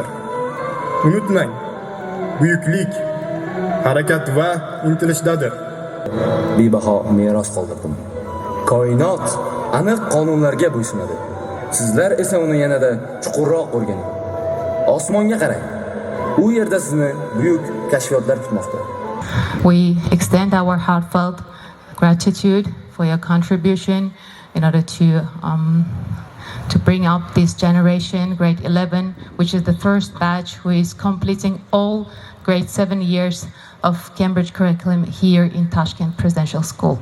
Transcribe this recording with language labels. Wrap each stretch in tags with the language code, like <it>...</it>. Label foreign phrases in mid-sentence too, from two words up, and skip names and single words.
<uz>Unutmang, buyuklik harakat va intilishdadir. Bebaho meros qoldirdim. Koinot aniq qonunlarga bo'ysunadi. Sizlar esa uni yanada chuqurroq o'rganing. Osmonga qarang. U yerda sizni buyuk kashfiyotlar kutmoqda.</uz> <en>We extend our heartfelt gratitude for your contribution in order to bring up this generation, grade 11, which is the first batch who is completing all grade 7 years of Cambridge curriculum here in Tashkent Presidential School.</en>